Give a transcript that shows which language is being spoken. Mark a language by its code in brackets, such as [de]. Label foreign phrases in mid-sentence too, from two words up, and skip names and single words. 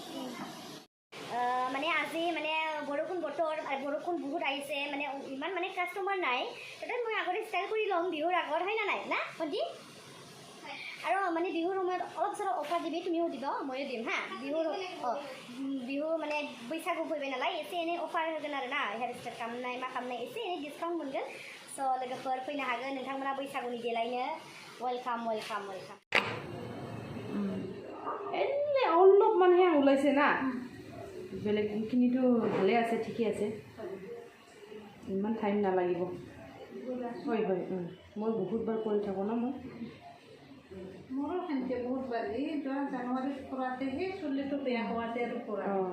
[as] মানে আজি মানে বৰষুণ বতৰ বৰষুণ বহুত আহিছে মানে ইমান মানে কাষ্টমাৰ নাই তাতে মই আগতে ষ্টাইল কৰি ল'ম বিহুৰ আগত হয় না নাই না ভণ্টি আৰু মানে বিহুৰ সময়ত অলপ চলপ অফাৰ দিবি তুমিও দিব ময়ো দিম হা বিহু মানে [brx] बैसागु फैबाय नालाय एसे एनै अफार होगोन आरो ना हेयार स्टाइल खालामनाय मा खालामनाय एसे एनै डिसकाउन्ट मोनगोन स' लोगोफोर फैनो हागोन नोंथांमोना बैसागुनि देलायनो वेलकाम वेलकाम वेलकाम [as] এনে অলপমানহে ওলাইছে না বেলেগখিনিতো ভালে আছে ঠিকে আছে ইমান টাইম নালাগিব হয় হয় মই বহুতবাৰ কৰি থাকোঁ না মই মোৰো সেনেকৈ বহুত বাৰ এই যোৱা জানুৱাৰীত কৰাতেহে চুলিটো বেয়া হোৱাতে আৰু কৰা